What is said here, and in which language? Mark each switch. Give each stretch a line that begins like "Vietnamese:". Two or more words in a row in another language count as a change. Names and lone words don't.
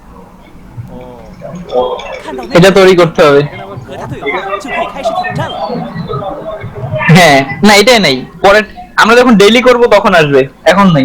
Chinese: 看到那
Bangla: এটা
Chinese: 个
Bangla: তৈরি করতে হবে।
Chinese: 和他对话，就可以开始挑战了。
Bangla: হ্যাঁ না, এটাই নাই, পরে আমরা যখন ডেইলি করব তখন আসবে, এখন নাই।